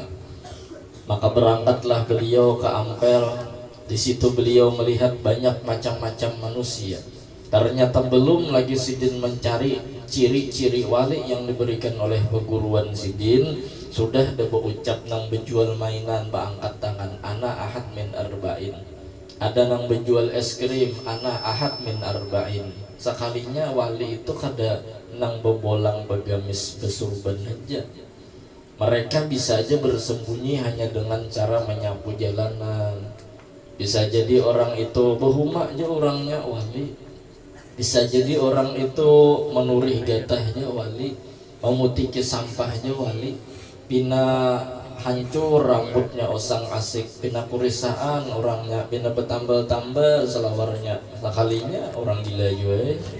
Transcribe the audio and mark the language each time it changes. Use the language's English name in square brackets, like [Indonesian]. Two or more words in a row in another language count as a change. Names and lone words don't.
[Banjar] Maka berangkatlah beliau ke Ampel. Di situ beliau melihat banyak macam-macam manusia. Ternyata belum lagi sidin mencari ciri-ciri wali yang diberikan oleh perguruan sidin, sudah ada berucap nang berjual mainan, beangkat tangan, [Arabic] ana ahad min arba'in. [Banjar] Ada nang berjual es krim, [Arabic] ana ahad min arba'in. [Banjar] Sekalinya wali itu kada nang bebolang begamis besurban aja. Mereka bisa aja bersembunyi hanya dengan cara menyapu jalanan. Bisa jadi orang itu behuma aja orangnya wali. Bisa jadi orang itu menurih gatahnya wali, memutiki sampahnya wali, pina hancur rambutnya osang asik, pina kurisaan orangnya, pina betambal-tambal selawarnya, sekalinya orang gila juga.